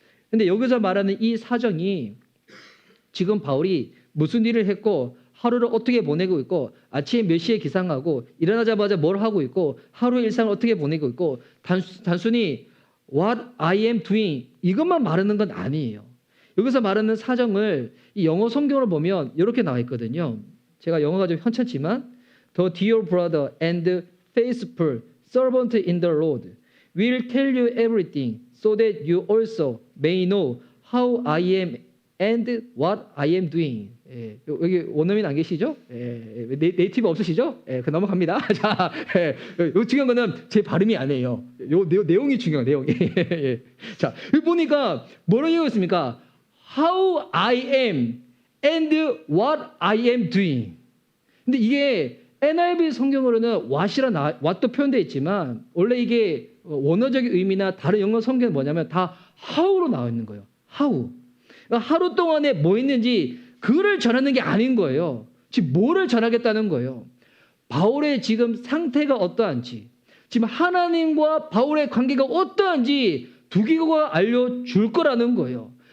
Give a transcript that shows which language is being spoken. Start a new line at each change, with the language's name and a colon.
Korean: 근데 여기서 말하는 이 사정이 지금 바울이 무슨 일을 했고 하루를 어떻게 보내고 있고 아침에 몇 시에 기상하고 일어나자마자 뭘 하고 있고 하루 일상을 어떻게 보내고 있고 단순히
English: what I am doing
Korean: 이것만 말하는 건 아니에요. 여기서 말하는 사정을 이 영어 성경을 보면 이렇게 나와 있거든요. 제가 영어가 좀 현찮지만
English: The dear brother and faithful servant in the Lord will tell you everything so that you also may know how I am and what I am doing.
Korean: 예, 여기 원어민 안 계시죠? 예, 네이티브 없으시죠? 예, 그 넘어갑니다. 자, 요 중요한 거는 제 발음이 아니에요. 요 내용이 중요해요. 내용이. 예. 자, 여기 보니까 뭐라고 얘기했습니까?
English: How I am and what I am doing.
Korean: 근데 이게 NIV 성경으로는 what도 표현되어 있지만 원래 이게 원어적인 의미나 다른 영어 성경은 뭐냐면 다 how로 나와 있는 거예요.
English: how.
Korean: 그러니까 하루 동안에 뭐 했는지 그를 전하는 게 아닌 거예요. 지금 뭐를 전하겠다는 거예요. 바울의 지금 상태가 어떠한지, 지금 하나님과 바울의 관계가 어떠한지 두기고가 알려줄 거라는 거예요.